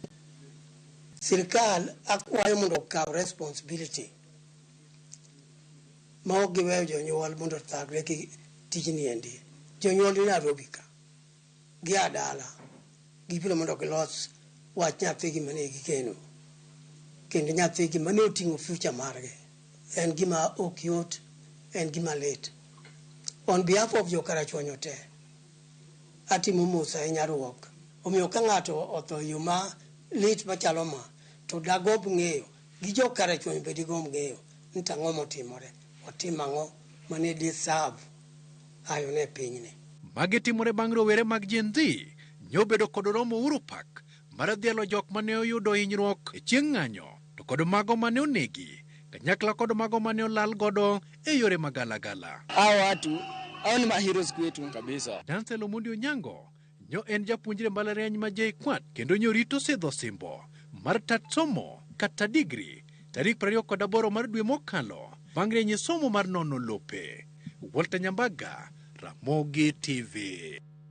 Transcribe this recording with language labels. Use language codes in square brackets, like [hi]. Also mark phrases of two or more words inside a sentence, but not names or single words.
[luo] Sirikal akwayo mondo okaw responsibility ma ok giweyo jonyuol mondo thagre gi tijni endi. Jonyuol ni Nairobi ka gi adala gibiro mondo gilos wach nyathigi mane gikeno kendo nyathigi mane oting'o future margi. En gima ok yot, en gima lit. [en] On behalf of [luo] jokarachuonyo te, atimo mos ahinya ruok. Omiyo ka ng'ato otho yo ma lit machalo ma, to dagob ng'eyo gi jokarachuonyo bedi gomb ng'eyo ni tang'o motimore, otim ang'o mane deserve ayone pinyni. Magi timore bang' rowere mag Gen Z nyobedo kod romo Uhuru Park mar dhialo jok mane oyudo hinyruok e chieng' ng'anyo to kod mago mane onegi kanyakla kod mago mane olal godo e yore magalagala. [sw] Hao watu hao ni maheroes kwetu kabisa. [luo] Danzel Omondi Onyango nyo en japuonjre mbalariany ma JKUAT kendo nyorito sidho simbo mar tat somo kata digri tarik 28 mar dwe mokalo bang' renye somo mar nono lope. Walter Nyambaga, Ramogi TV.